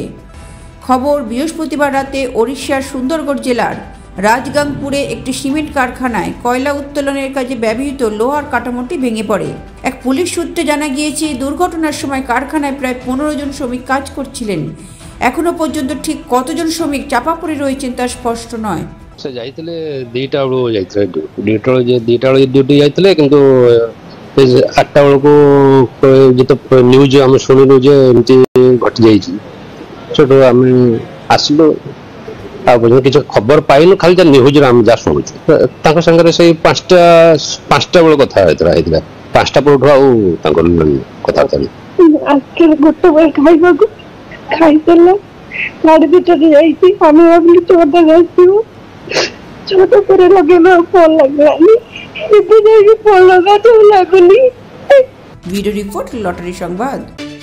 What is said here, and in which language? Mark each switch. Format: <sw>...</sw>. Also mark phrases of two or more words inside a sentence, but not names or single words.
<bn>খবর, বৃহস্পতিবার রাতে ওড়িশার সুন্দরগড় জেলার রাজগাংপুরে একটি সিমেন্ট কারখানায় কয়লা উত্তোলনের কাজে ব্যবহৃত লোহার কাঠামোটি ভেঙে পড়ে। এক পুলিশ সূত্রে জানা গিয়েছে, দুর্ঘটনার সময় কারখানায় প্রায় 15 জন শ্রমিক কাজ করছিলেন। এখনো পর্যন্ত ঠিক কতজন শ্রমিক চাপা পড়ে রয়েছেন তা স্পষ্ট নয়।</bn> <or>ସେ ଯାଇଥିଲେ ଦୁଇଟା ବେଳକୁ ଯାଇଥିଲେ ଦୁଇଟା ବେଳେ ଡ୍ୟୁଟି ଯାଇଥିଲେ, କିନ୍ତୁ 8ଟା ବେଳକୁ ଯେତେ ନ୍ୟୁଜ୍ ଆମେ ଶୁଣିଲୁ ଯେ ଏମିତି ଘଟି ଯାଇଛି, ସେଠୁ ଆମେ ଆସିଲୁ। ଆଉ ପର୍ଯ୍ୟନ୍ତ କିଛି ଖବର ପାଇନୁ, ଖାଲି ଯା ନ୍ୟୁଜ୍ରେ ଆମେ ଯାହା ଶୁଣୁଛୁ। ତାଙ୍କ ସାଙ୍ଗରେ ସେଇ 5ଟା ବେଳେ କଥା ହେଇଥିଲା 5ଟା ପରଠୁ ଆଉ ତାଙ୍କର କଥାବାର୍ତ୍ତା ନାହିଁ। ଗୋଟେ ବେଳେ ଖାଇବାକୁ ଖାଇସାରିଲା 2:30ରେ ଯାଇଛି। ଆମେ ଭାବିଲୁ 6ଟାରେ ଆସିବୁ, 6ଟା ପରେ ଲଗେଇଲା ଫୋନ୍ ଲାଗିଲାନି। ଏବେ ଯାଇକି ଫୋନ୍ ଲଗାଉ ଲାଗୁନି।</or> <bn>ভিডিও রিপোর্ট, লটারি সংবাদ।</bn>